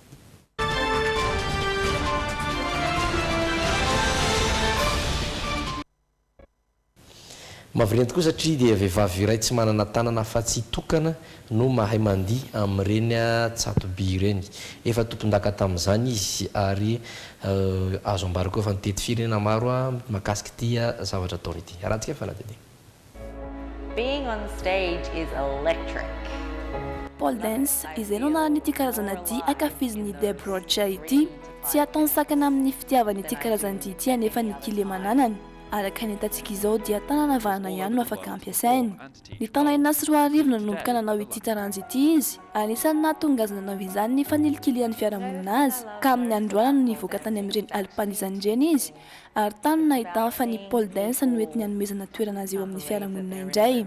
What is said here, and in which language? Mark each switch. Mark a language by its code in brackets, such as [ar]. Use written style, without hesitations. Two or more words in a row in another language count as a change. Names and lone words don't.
[mg] Mahavelany tokoa satria dia vehivavy iray tsy manana tanana fa tsy tokana no mahay mandihy amin'ireny tsatoby ireny efa tompon-daka tamin'izany izy ary azo ambarako efa nitety firenena maro mahakasika tia zavatra ataony ity arahantsika fanadidi. [en] Being on stage is electric. Pole dance [mg] izay no anarany ity karazana dia akafizin'ny Deborah Jay ity tsy ataony sakana amin'ny fitiavany ity karazana dia ity anefa ny kile mananany. Araka ny hitantsika izao dia tanana vahana ihany no afaka ampiasainy. Ny taona 4 no nanomboka nanao ity taranjy ity izy. Anisan'ny nahatonga azy nanao izany ny fanilikilian'ny fiarahamonina azy ka amin'ny androana no nivoaka tany amin'ireny alpanizany ireny izy ary tany nahitany fa ny [en] pole dance [mg] no entiny hanomezana toerana azy eo amin'ny fiarahamonina indray.